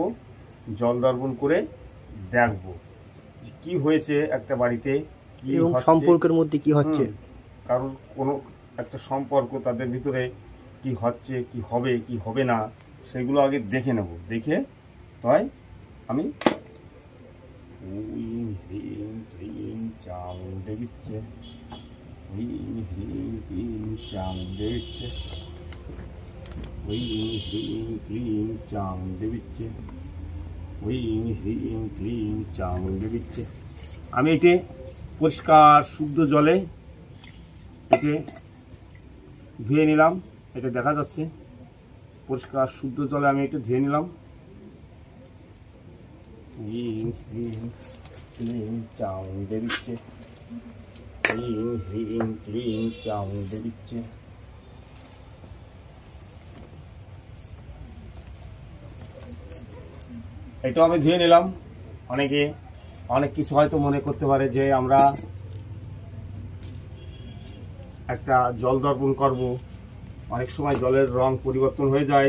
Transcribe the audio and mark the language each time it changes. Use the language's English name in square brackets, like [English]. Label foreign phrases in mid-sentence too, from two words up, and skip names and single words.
[Bangla] জল দর্পণ করে দেখব কি হয়েছে একটা বাড়িতে, কি সম্পর্কের মধ্যে কি হচ্ছে, কারণ কোনো একটা সম্পর্ক তাদের ভিতরে কি হচ্ছে, কি হবে, কি হবে না, সেগুলো আগে দেখে নেব। দেখে তাই আমি [Sanskrit] ह्रीं ह्रीं क्लीं चामुण्डविच्च ह्रीं ह्रीं क्लीं चामुण्डविच्च ह्रीं ह्रीं क्लीं चामुण्डविच्च ह्रीं ह्रीं क्लीं चामुण्डविच्च। [Bangla] আমি এতে পরিষ্কার শুদ্ধ জলে এতে ধুয়ে নিলাম। এটা দেখা যাচ্ছে পরিষ্কার শুদ্ধ জলে আমি এটা ধুয়ে নিলাম। [Sanskrit] ह्रीं ह्रीं क्लीं चामुण्डविच्च ह्रीं ह्रीं क्लीं चामुण्डविच्च। [Bangla] এটাও আমি ধুয়ে নিলাম। অনেকে অনেক কিছু হয়তো মনে করতে পারে যে আমরা একটা জল দর্পণ করব, অনেক সময় জলের রং পরিবর্তন হয়ে যায়।